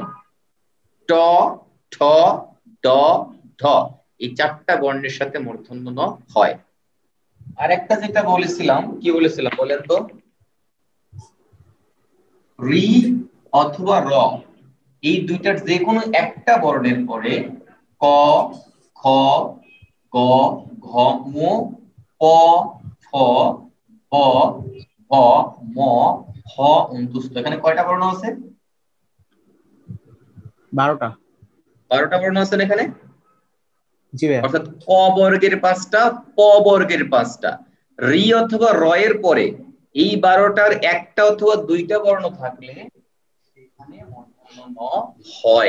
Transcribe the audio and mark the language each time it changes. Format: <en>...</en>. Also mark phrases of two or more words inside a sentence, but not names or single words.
<bn>ট, ঠ, ড, ঢ, এই 4টা বর্ণের সাথে মূর্ধন্য ন হয়। আর একটা যেটা বলেছিলাম, কি বলেছিলাম বলেন তো? রি অথবা র, এই দুইটার যে কোনো একটা বর্ণের পরে ক, খ, গ, ঘ, ম, প, ফ, ব, ভ, ম, হ অন্তুস্থ। এখানে কয়টা বর্ণ আছে? 12টা। 12টা বর্ণ আছে এখানে। জি ভাই। অর্থাৎ ক বর্গের 5টা, প বর্গের 5টা। রি অথবা র এর পরে এই 12টার একটা অথবা দুইটা বর্ণ থাকলে সেখানে মূর্ধন্য ন হয়।</bn>